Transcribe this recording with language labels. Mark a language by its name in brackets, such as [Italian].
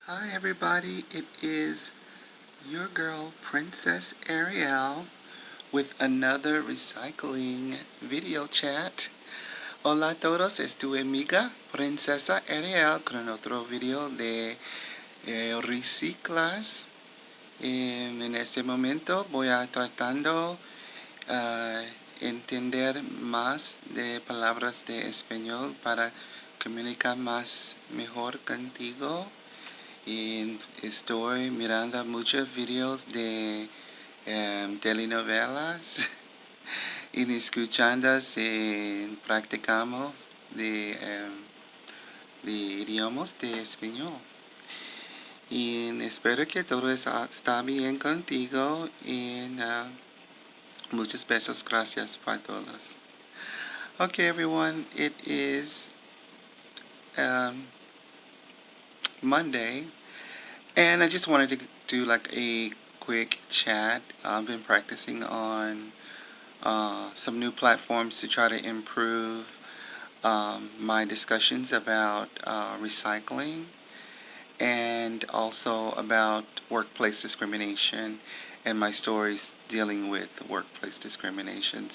[English] Hi everybody, it is your girl Princess Ariel with another recycling video chat. [Spanish] Hola a todos, es tu amiga Princesa Ariel con otro video de reciclas. En este momento voy a tratando uh, entender más de palabras de español para comunicar más mejor contigo. Y estoy mirando muchos videos de telenovelas y escuchando y practicamos de idiomas de español. Y espero que todo está bien contigo y muchos besos, gracias para todos. [English] Okay, everyone, it is Monday. And I just wanted to do like a quick chat. I've been practicing on some new platforms to try to improve my discussions about recycling and also about workplace discrimination and my stories dealing with workplace discrimination.